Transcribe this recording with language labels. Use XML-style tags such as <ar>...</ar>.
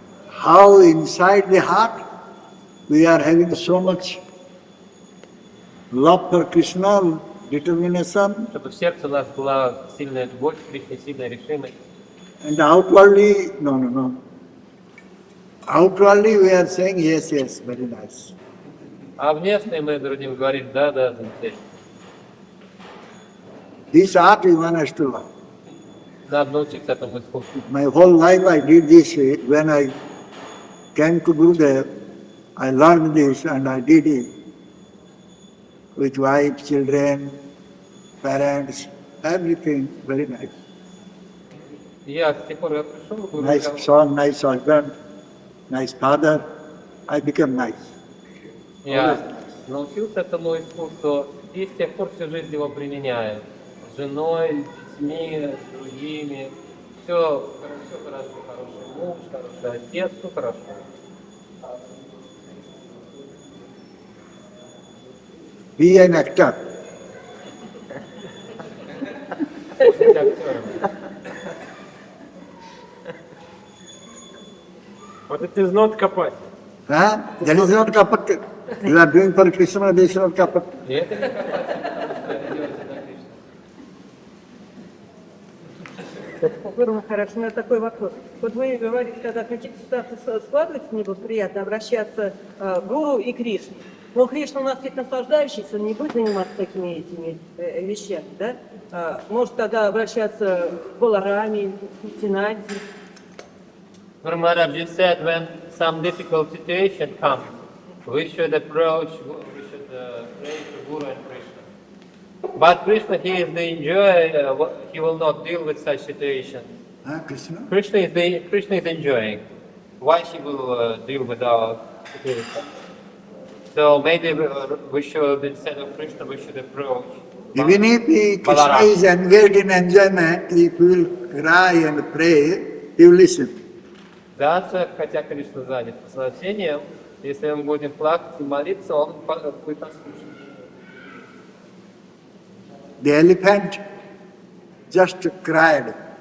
<en>How inside the heart we are having so much love for Krishna, determination,</en> <ru>чтобы в сердце у нас была сильная любовь к Кришне, сильная решимость.</ru> <en>and outwardly, no. Outwardly we are saying yes, very nice.</en> <ru>А внешне мы другим говорим, да, замечательно.</ru> <en>This art we want us to learn.</en> <ru>Надо научиться этому искусству.</ru> <en>My whole life I did this. When I came to Gurudev, I learned this and I did it with wife, children, parents, everything very nice.</en> <ru>Я с тех пор я пришел, Гуру</ru> <en>Nice</en> <ru>сказал,</ru> <en>son, nice husband, nice father. I became nice.</en> <ru>я научился этому искусству и с тех пор всю жизнь его применяю. С женой, с детьми, с другими. Все хорошо, хороший муж, хороший отец, все хорошо.</ru> <en>Be an actor.</en> <ru>Быть актером.</ru> <en>But it is not kapati. Huh? That is not kapat. You are doing for Krishna, this is not kapat.</en> <ru>И это не копать, потому что делается для Кришны. Гуру Махарадж, у меня такой вопрос. Вот вы говорите, когда какие-то ситуации складываются неблагоприятно, обращаться к Гуру и Кришне. Но Кришна у нас ведь наслаждающийся, он не будет заниматься такими этими вещами, да? Может тогда обращаться к Балараме, к Нитянанде.</ru> <en>Guru Maharaj, you said when some difficult situation comes, we should approach, we should pray to Guru and Krishna. But Krishna, he is the enjoyer, he will not deal with such situation. Huh, Krishna? Krishna is enjoying. Why he will deal with our situation? So maybe we should, instead of Krishna, we should approach. Even if Krishna is engaged in enjoyment, if he will cry and pray, he will listen.</en> <ru>Даже хотя Кришна занят наслаждением, если мы будем плакать и молиться, он будет нас слушать.</ru> <en>The elephant just cried</en>